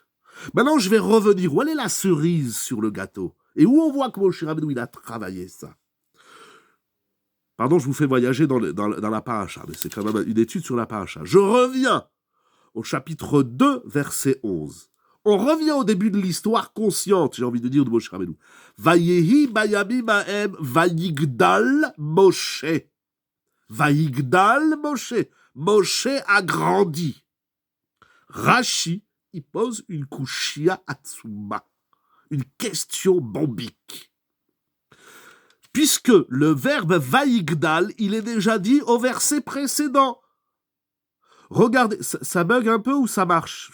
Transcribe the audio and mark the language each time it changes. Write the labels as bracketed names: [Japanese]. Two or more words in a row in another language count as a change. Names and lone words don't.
[French] Maintenant, je vais revenir. Où est la cerise sur le gâteau? Et où on voit que Moshe Rabbeinu, il a travaillé ça? Pardon, je vous fais voyager dans la paracha, mais c'est quand même une étude sur la paracha. Je reviens au chapitre 2, verset 11. On revient au début de l'histoire consciente, j'ai envie de dire, de Moshe Rabbeinu. [Hebrew] ויהי בימים ההם ויגדל משה. [French] Vayigdal Moshe. Moshe a grandi. Rashi, il pose une [Hebrew] קושיה עצומה, [French] une question bombique. Puisque le verbe vaigdal, il est déjà dit au verset précédent. Regardez, ça bug un peu ou ça marche?